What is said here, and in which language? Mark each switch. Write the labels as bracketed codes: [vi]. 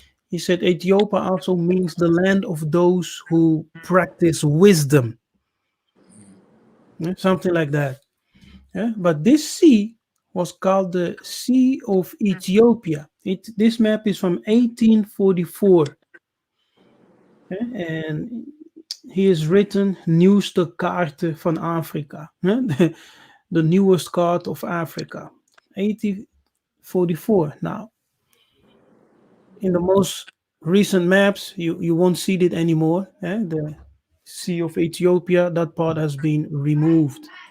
[en] He said Ethiopia also means the land of those who practice wisdom, something like that. Yeah? But this sea was called the Sea of Ethiopia. This map is from 1844. [nl] En hier is written nieuwste kaarten van Afrika. [en] The newest card of Africa. 1844. Now, in the most recent maps, you won't see it anymore. The Sea of Ethiopia, that part has been removed.